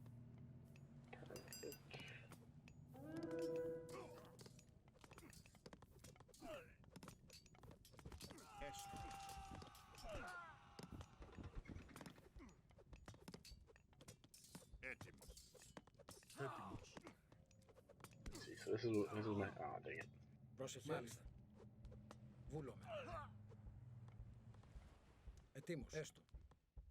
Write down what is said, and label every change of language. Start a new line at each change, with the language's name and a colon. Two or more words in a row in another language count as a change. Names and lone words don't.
Greek: Έστω. Έτοιμος. Έτοιμος.
English: Let's see, so this is my, oh dang it.
Greek: Πρόσεχε. Μάλιστα. Βούλομε. Ετοίμος. Έστω.